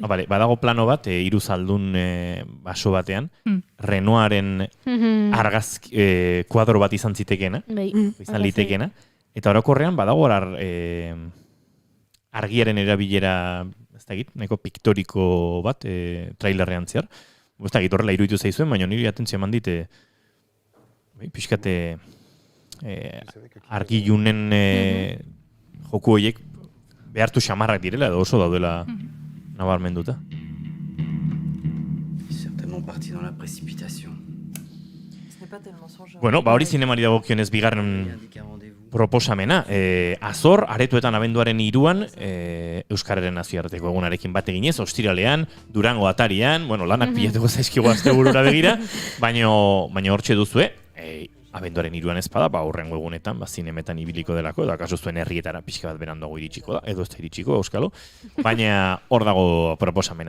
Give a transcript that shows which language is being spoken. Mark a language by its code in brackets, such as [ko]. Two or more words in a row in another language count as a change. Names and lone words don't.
[eu] Badago plano bat, hiru zaldun baso batean, Renoiren argazki kuadro bat izan zitekeena, izan litekeena, eta orokorrean badago argiaren erabilera, ez dakit, nahiko piktoriko bat, trailerrean zehar. Ez dakit horrela iruditu zaizuen, baina niri atentzio eman dit, pixkate argilunen joku horiek behartu xamarrak direla, edo oso daudela nabarmenduta. [fr] Certainement parti dans la précipitation. [eu] Hori zinemari dagokionez bigarren proposamena. Azor, aretoetan abenduaren 3an, Euskararen nazioarteko egunarekin bat eginez, ostiralean, Durango atarian, lanak pilatuko zaizkigu asteburura begira, baina hortxe duzue, abenduaren 3an ezpada, horrengo egunetan, zinemetan ibiliko delako, edo akaso zuen herrietara pixka bat beranduago iritsiko da, edo ez da iritsiko, euskalo, baina hor dago proposamena.